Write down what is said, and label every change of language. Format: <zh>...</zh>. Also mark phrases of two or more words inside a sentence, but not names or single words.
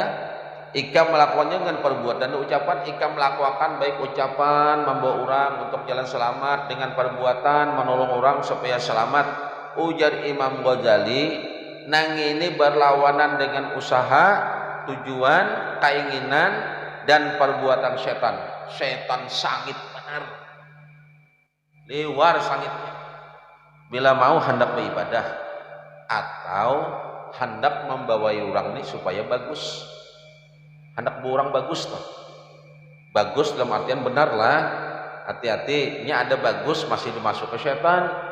<bjn>Ikam melakukannya dengan perbuatan dan ucapan. Ikam melakukan baik ucapan membawa orang untuk jalan selamat, dengan perbuatan menolong orang supaya selamat. Ujar Imam Ghazali, nang ini berlawanan dengan usaha, tujuan, keinginan dan perbuatan setan. Setan sangit benar, liwar sangitnya. Bila mau hendak beribadah atau hendak membawai orang ini supaya bagus, hendak orang bagus toh. Bagus dalam artian benar lah. Hati-hati, ini ada bagus masih dimasuk ke setan.</bjn>